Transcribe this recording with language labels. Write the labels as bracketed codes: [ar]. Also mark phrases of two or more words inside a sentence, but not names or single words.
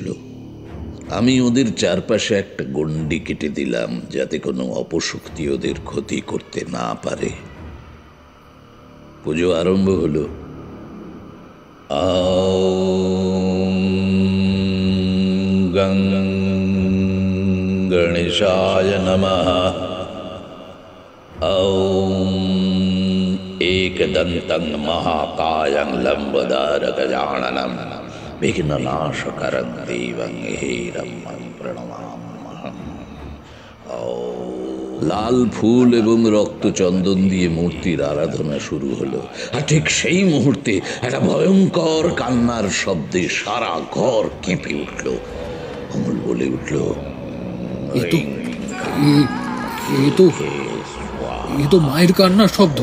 [bn] আমি ওদের চারপাশে একটা গণ্ডি কেটে দিলাম, যাতে কোনো অপশক্তি ওদের ক্ষতি করতে না পারে। পুজো আরম্ভ হলো। [sa] গং গণেশায় নমঃ। एकदन्तं महाकायं लम्बोदरं गजाननं विघ्ननाशकरं देवं हेरं प्रणमाम्यहम्। [bn] লাল ফুল এবং রক্তচন্দন দিয়ে মূর্তির আরাধনা শুরু হলো, আর ঠিক সেই মুহূর্তে একটা ভয়ঙ্কর কান্নার শব্দে সারা ঘর কেঁপে উঠল। অমল বলে উঠল, এ তো মায়ের কান্নার শব্দ।